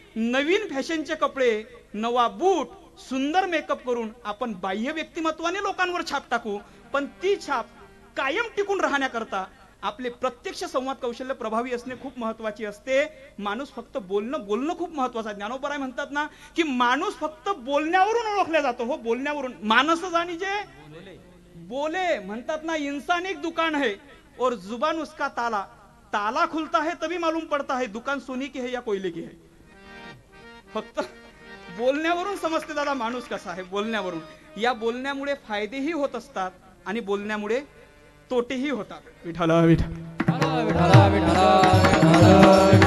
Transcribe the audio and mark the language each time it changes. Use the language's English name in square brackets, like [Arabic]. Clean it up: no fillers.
[Marathi] नवीन फॅशनचे कपडे, नवा बूट, सुंदर मेकअप करून आपण बाह्य व्यक्तिमत्वाने लोकांवर छाप टाकू, पण ती छाप कायम टिकून राहण्याकरता आपले प्रत्यक्ष संवाद कौशल्य प्रभावी असणे खूप महत्वाची असते. माणूस फक्त बोलणं खूप महत्वाचं आहे. ज्ञानोबराय म्हणतात ना की माणूस फक्त बोलण्यावरून ओळखला जातो. हो, बोलण्यावरून. मानस जानी जे बोले. म्हणतात ना [Hindi] इंसान एक दुकान है और जुबान उसका ताला, ताला खुलता है तभी मालूम पड़ता है दुकान सोने की है या कोयले की है. [Marathi] फक्त बोलण्यावरून समजते दादा माणूस कसा आहे. बोलण्यावरून. या बोलण्यामुळे फायदेही होत असतात आणि बोलण्यामुळे तोटेही होतात. विठाला विठाला विठाला विठाला विठाला